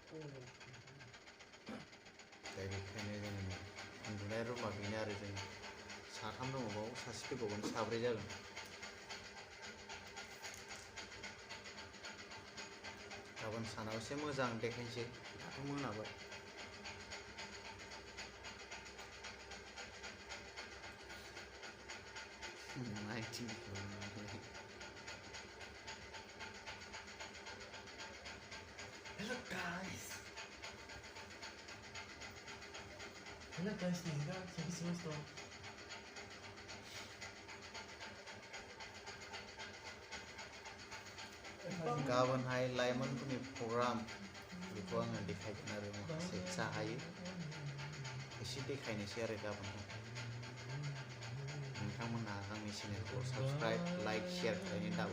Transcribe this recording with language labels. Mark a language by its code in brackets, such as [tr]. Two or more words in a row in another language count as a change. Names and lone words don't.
[brx] दा बेखायनो जोङो उन्दुनाय रुमा बेनो आरो जों साथाम दङ बाव सासे फैबावगोन साब्रै जागोन गाबोन सानाव एसे मोजां देखायनोसै दाथ' मोनाबाय [en] Hello guys. Hello guys, nigga. Sabi si Musto. [brx] गाबोनहाय लाइमोनफोरनि प्रग्राम बेखौ आङो देखायगोन आरो माखासे जा हायो एसे देखायनोसै आरो गाबोनहाय नोंथांमोनहा आंनि चेनेलखौ [en] subscribe like share [brx] खालायनो दाबाव